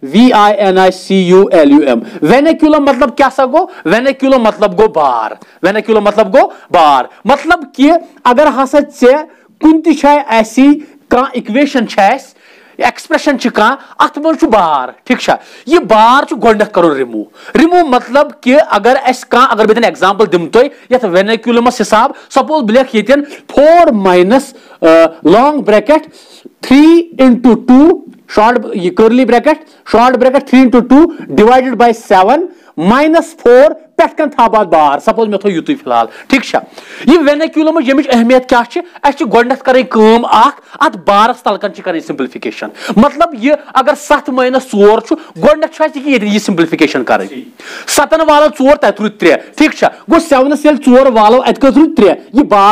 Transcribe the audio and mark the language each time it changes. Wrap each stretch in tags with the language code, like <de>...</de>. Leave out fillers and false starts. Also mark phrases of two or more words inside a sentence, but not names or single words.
<ks>VINICULUM وینیکیولم مطلب کیٛاہ سا گوٚو وینیکیولم مطلب گوٚو بار وینیکیولم مطلب گوٚو بار مطلب کہِ اگر ہسا ژےٚ کُنہِ تہِ جایہِ آسی کانٛہہ اِکویشن چھِ اسہِ ایکسپریشن چھِ کانٛہہ اتھ منٛز چھُ بار ٹھیٖک چھا یہِ بار چھُ گۄڈٕنیتھ کرُن رِموٗ مطلب کہِ اگر اَسہِ کانٛہہ اگر بہٕ دِمہٕ ایگزامپل دِمہٕ تۄہہِ یتھ وینیکیولمس حساب سپوز بہٕ لیکھٕ ییٚتٮ۪ن 4</ks> <en>minus long bracket 3 into 2 short</en> <ks>یہ</ks> <en>curly bracket short bracket 3 into 2 divided by 7 minus 4</en> <ks>پٮ۪ٹھ کَن تھاو بہٕ بار سپوز مےٚ تھوٚو یُتُے فِلحال ٹھیٖک چھا یہِ وینیکیولمٕچ ییٚمِچ اہمیت کیٛاہ چھِ اَسہِ چھِ گۄڈٕنیتھ کَرٕنۍ کٲم اکھ اتھ بارس تل کَن چھِ کَرٕنۍ سمپلفکیشن مطلب یہِ اگر 7 - 4 چھُ گۄڈٕنیتھ چھُ اَسہِ ییٚتہِ یہِ سمپلفکیشن کَرٕنۍ 7 والو 4 تَتہِ روٗدۍ 3 ٹھیٖک چھا گوٚو 7 ییٚلہِ 4 والو اَتہِ کٔژ روٗدۍ 3 یہِ بار</ks>